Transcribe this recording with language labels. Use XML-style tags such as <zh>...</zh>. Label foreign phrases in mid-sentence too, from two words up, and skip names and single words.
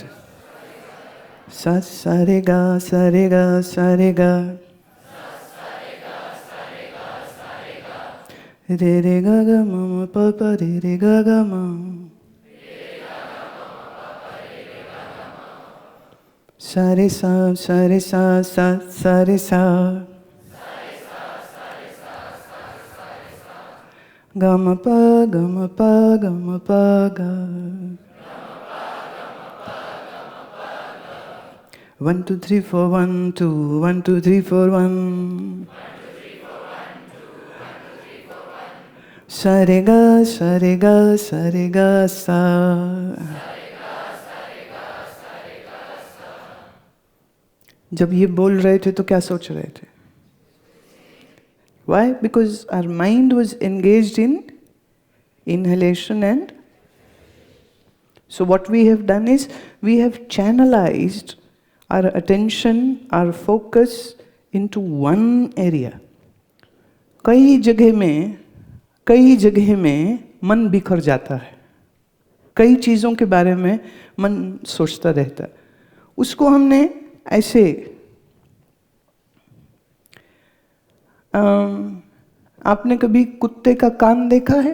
<hi>सा सा रे गा सा रे गा सा रे गा, रे रे गा गा म म प प रे रे गा गा म, सा रे सा सा रे सा सा सा रे सा, गा म प गा म प गा म प गा। 1 2 3 4 1 2 1 2 3 4 1, सा रे गा सा रे गा सा रे गा सा। जब ये बोल रहे थे तो क्या सोच रहे थे?</hi> <en>Why? Because our mind was engaged in inhalation and so what we have done is we have channelized our attention, our focus into one area.</en> <hi>कई जगह में मन बिखर जाता है, कई चीज़ों के बारे में मन सोचता रहता है। उसको हमने ऐसे आपने कभी कुत्ते का कान देखा है?</hi>